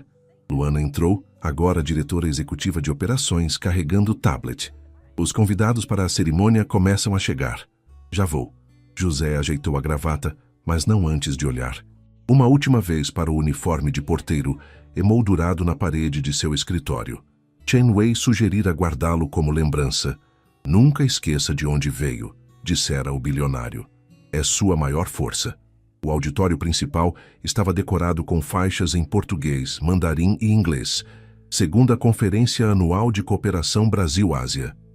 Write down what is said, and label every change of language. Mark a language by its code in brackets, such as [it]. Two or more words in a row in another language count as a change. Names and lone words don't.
[pt] Luana entrou, agora diretora executiva de operações, carregando o tablet. Os convidados para a cerimônia começam a chegar. Já vou. José ajeitou a gravata, mas não antes de olhar. Uma última vez para o uniforme de porteiro, emoldurado na parede de seu escritório. Chen Wei sugerira guardá-lo como lembrança. Nunca esqueça de onde veio, dissera o bilionário. É sua maior força. O auditório principal estava decorado com faixas em português, mandarim e inglês. Segunda Conferência Anual de Cooperação Brasil-Ásia.